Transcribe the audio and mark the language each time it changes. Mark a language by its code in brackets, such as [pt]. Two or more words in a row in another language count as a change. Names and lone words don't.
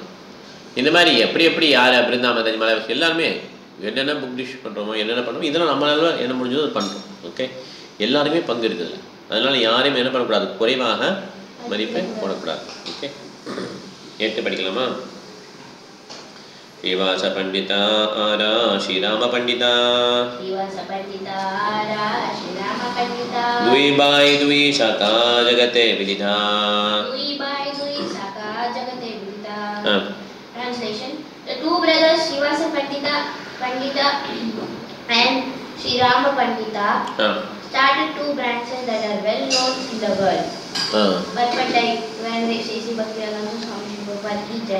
[ta] இந்த மாதிரி எப்படி யார் பிருந்தா மாதாஜி மலை எல்லாருமே என்னென்ன புக் டிஷ் பண்ணுறோமோ என்னென்ன பண்ணுறோமோ இதெல்லாம் நம்மளால என்ன முடிஞ்சதோ அது பண்ணுறோம். ஓகே, எல்லாருமே பங்கு இருக்குதுல்ல. அதனால் யாரையும் என்ன பண்ணக்கூடாது, குறைவாக மதிப்பை போடக்கூடாது. ஓகே, 8 படிக்கலாமா? [bn] শ্রীবাস পণ্ডিত আর শ্রীরাম পণ্ডিত দুই ভাই দুই শাখা জগতে বিদিত. [en] Translation: The two brothers Srivasa Pandita and Srirama Pandita started 2 branches that are well known in the world. But like when they say Bhaktivedanta Swami Prabhupada [hi] की जय.